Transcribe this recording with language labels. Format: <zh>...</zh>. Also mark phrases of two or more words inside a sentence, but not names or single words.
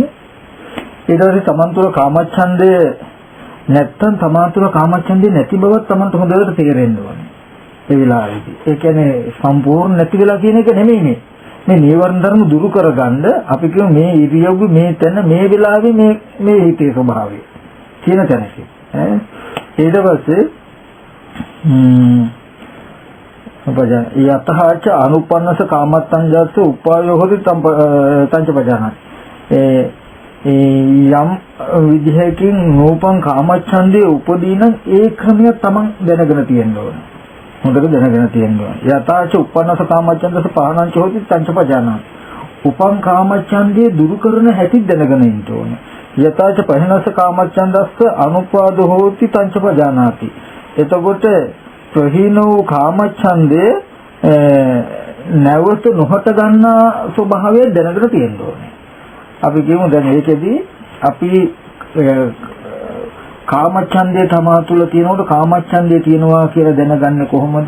<si>ඊට පස්සේ තමන් තුළ කාමච්ඡන්දේ නැත්තම් තමන් තුළ කාමච්ඡන්දේ නැති බවත් තමන්ට හොඳට තේරෙන්න ඕනේ. ඒ වෙලාවේදී. ඒ කියන්නේ සම්පූර්ණ නැති වෙලා කියන එක නෙමෙයි මේ. මේ නීවරණ ධර්ම දුරු කරගන්න අපි කියමු මේ ඉරියව්ව මේ තැන මේ වෙලාවේ මේ හිතේ ස්වභාවය කියන තැනක. ඊට පස්සේ</si> <pi>අපජන යතහාච අනුපන්නස කාමත්තංජස්ස උපායෝ හොති තංච පජානාති.</pi> <si>යම් විදිහකින් නූපං කාමච්ඡන්දේ උපදීන ඒ ක්‍රමය තමන් දැනගෙන තියෙන්න ඕනේ. හොඳට දැනගෙන තියෙන්න ඕනේ.</si> <pi>යතහාච උපන්නස කාමච්ඡන්දස පහනංච හොති තංච පජානාති.</pi> <si>උපං කාමච්ඡන්දේ දුරු කරන හැටි දැනගෙන ඉන්න ඕනේ.</si> <pi>යතහාච පහනස කාමච්ඡන්දස්ස අනුපාදෝ හොති තංච පජානාති.</pi> <si>එතකොට ප්‍රහීන වූ කාමච්ඡන්දේ නැවත නොහට ගන්නා ස්වභාවය දැනගෙන තියෙන්න ඕනේ. අපි කියමු දැන් මේකෙදී අපි කාමච්ඡන්දේ තමා තුළ තියෙනකොට කාමච්ඡන්දේ තියෙනවා කියලා දැනගන්නේ කොහොමද?</si>